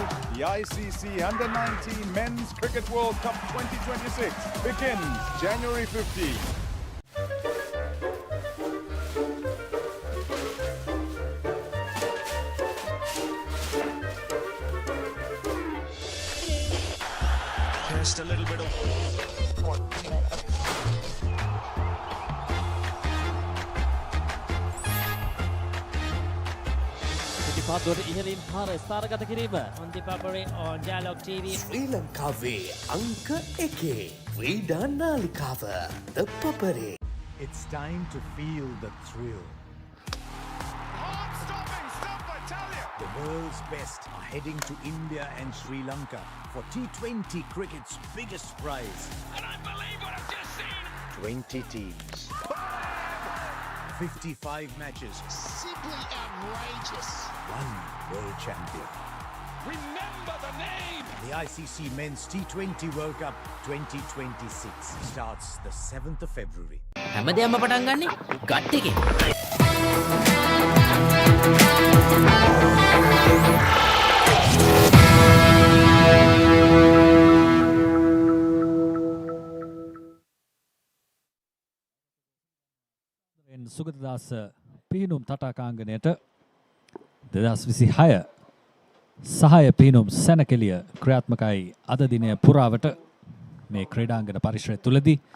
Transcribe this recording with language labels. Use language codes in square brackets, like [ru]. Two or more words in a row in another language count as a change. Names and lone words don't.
[en] The ICC Under-19 Men's Cricket World Cup 2026 begins January 15. Just a little bit of [si] පාත්වලට ඉහළින් පාර ස්ථානගත කිරීම [en] on the Papare on Dialog TV. [si] ශ්‍රී ලංකාවේ අංක 1 ක්‍රීඩා නාලිකාව The Papare. [en] It's time to feel the thrill. The world's best are heading to India and Sri Lanka for T20 cricket's biggest prize. And I believe what I've just seen. 20 teams. 55 matches. Simply outrageous. One world champion. Remember the name. The ICC Men's T20 World Cup 2026 starts the 7th of February. [si] හැමදේම පටන් ගන්නේ ගට් එකේ. සුගතදාස පිහිනුම් තටාකාංගනයට 2026 සහාය පිහිනුම් සැනකෙළිය ක්‍රියාත්මකයි අද දිනය පුරාවට මේ ක්‍රීඩාංගන පරිශ්‍රය තුලදී